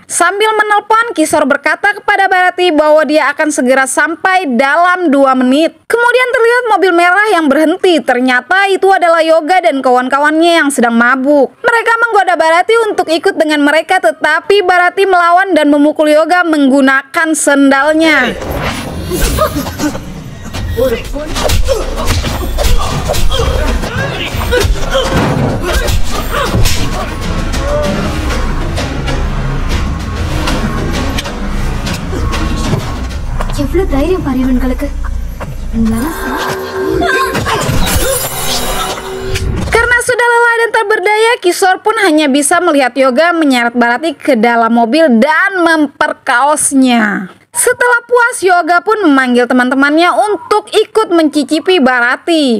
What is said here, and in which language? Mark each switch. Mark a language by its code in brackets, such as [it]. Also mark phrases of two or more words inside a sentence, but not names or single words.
[id] Sambil menelpon, Kishore berkata kepada Bharati bahwa dia akan segera sampai dalam 2 menit. Kemudian terlihat mobil merah yang berhenti. Ternyata itu adalah Yoga dan kawan-kawannya yang sedang mabuk. Mereka menggoda Bharati untuk ikut dengan mereka, tetapi Bharati melawan dan memukul Yoga menggunakan sendalnya. [ta] எவ்வளவு தைரியம் பாரு இவங்களுக்கு. [id] Karena sudah lelah dan tak berdaya, Kishore pun hanya bisa melihat Yoga menyeret Bharati ke dalam mobil dan memperkaosnya. Setelah puas, Yoga pun memanggil teman-temannya untuk ikut mencicipi Bharati.